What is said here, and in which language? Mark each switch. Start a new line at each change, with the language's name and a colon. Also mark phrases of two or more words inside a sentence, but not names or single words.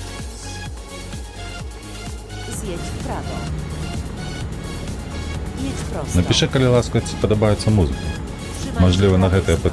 Polish: Zjedź w prawo. Jedź prosto.
Belarusian: Напіши, калі ласка, ці падабаецца музыка.
Polish: Trzymaj się
Belarusian: Мажліва, на
Polish: prawej
Belarusian: гэтае
Polish: strony.